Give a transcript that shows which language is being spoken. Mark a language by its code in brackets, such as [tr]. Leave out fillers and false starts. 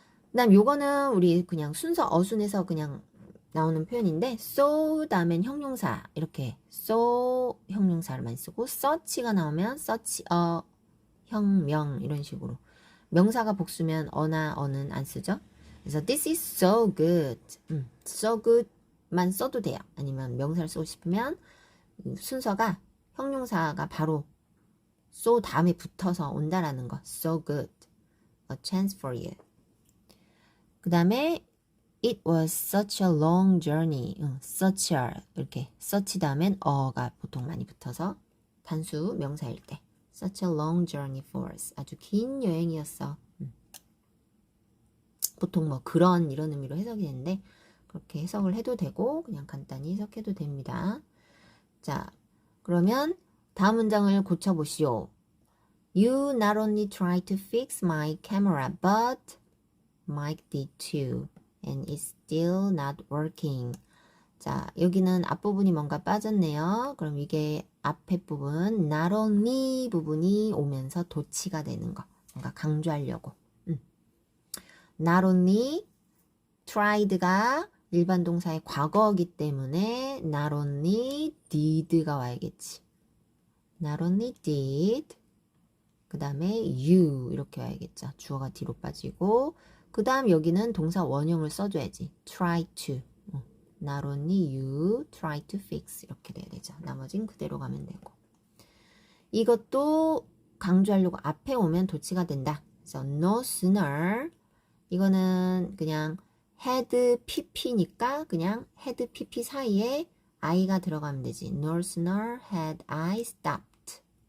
[ko] 그 다음 요거는 우리 그냥 순서 어순에서 그냥 나오는 표현인데 so 다음엔 형용사 이렇게 so 형용사를 많이 쓰고 such가 나오면 such a 형명 이런 식으로 명사가 복수면 어나 어는 안 쓰죠. 그래서 [en] this is so good. [ko] so good만 써도 돼요. 아니면 명사를 쓰고 싶으면 순서가 형용사가 바로 so 다음에 붙어서 온다라는 거. [en] so good. a chance for you. [ko] 그 다음에 [en] it was such a long journey. [ko] such a 이렇게 such 다음엔 어가 보통 많이 붙어서 단수 명사일 때 [en] such a long journey for us. [ko] 아주 긴 여행이었어. 보통 뭐 그런 이런 의미로 해석이 되는데 그렇게 해석을 해도 되고 그냥 간단히 해석해도 됩니다. 자, 그러면 다음 문장을 고쳐보시오. [en] You not only tried to fix my camera, but Mike did too. And it's still not working. [ko] 자, 여기는 앞부분이 뭔가 빠졌네요. 그럼 이게 앞에 부분, not only 부분이 오면서 도치가 되는 거. 뭔가 강조하려고. [en] Not only tried [ko] 가 일반 동사의 과거이기 때문에 [en] not only did [ko] 가 와야겠지. [en] Not only did [ko] 그 다음에 you 이렇게 와야겠죠. 주어가 뒤로 빠지고 그 다음 여기는 동사 원형을 써줘야지. [en] try to not only you try to fix [ko] 이렇게 돼야 되죠. 나머진 그대로 가면 되고 이것도 강조하려고 앞에 오면 도치가 된다. 그래서 no sooner 이거는 그냥 had pp니까 그냥 had pp 사이에 I가 들어가면 되지. [en] No sooner had I stopped.